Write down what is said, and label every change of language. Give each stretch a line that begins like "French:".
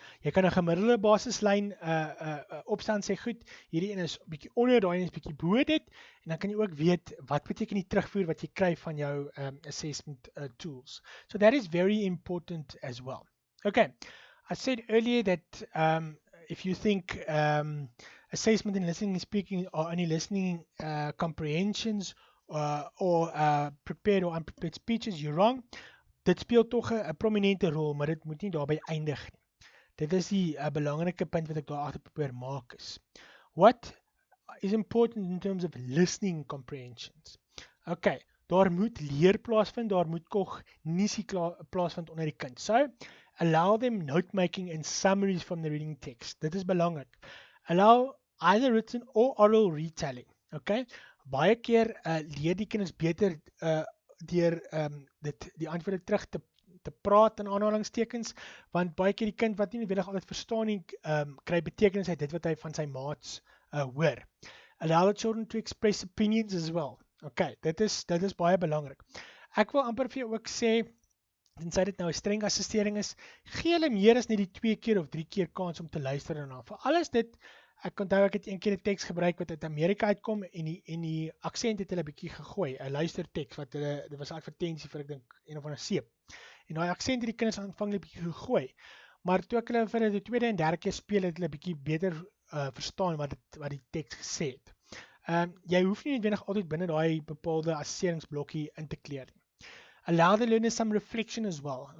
Afrikaans: Jy kan 'n gemiddelde basislyn opstaan sê goed, hierdie een is bietjie onder, daai een is bietjie bo dit en dan kan jy ook weet wat beteken die terugvoer wat jy kry van jou
English: assessment tools. So that is very important as well. Okay, I said earlier that if you think assessment in listening and speaking are only listening comprehensions or prepared or unprepared speeches, you're wrong.
Afrikaans: Dit speel tog 'n prominente rol, maar dit moet nie daarby eindig nie. Dit is die belangrike punt wat ek daar agter probeer maak is.
English: What is important in terms of listening comprehensions?
Afrikaans: Okay, daar moet leer plaasvind, daar moet kognisie plaasvind onder die kind.
English: So, allow them note making and summaries from the reading text.
Afrikaans: Dit is belangrik.
English: Allow either written or oral retelling.
Afrikaans: Okay, baie keer leer die kinders beter deur die antwoorde terug te praat in aanhalingstekens, want baie keer die kind wat nie noodwendig altyd verstaan nie, kry betekenis uit dit wat hy van sy maats hoor.
English: Allow the children to express opinions as well.
Afrikaans: Okay, dit is baie belangrik. Ek wil amper vir jou ook sê, tensy dit nou 'n streng assessering is, gee hulle meer as net die 2 keer of 3 keer kans om te luister daarna. Vir alles dit, ek onthou ek het een keer 'n teks gebruik wat uit Amerika uitkom en die aksent het hulle bietjie gegooi, 'n luisterteks wat dit was 'n advertensie vir ek dink een of ander seep. En daai aksent het die kinders aanvanklik bietjie gegooi. Maar toe ek hulle vir die tweede en derde keer speel het hulle bietjie beter verstaan wat die teks gesê het. Jy hoef nie noodwendig altyd binne daai bepaalde assesseringsblokkie in te kleer nie.
English: Allow the learner some reflection as well.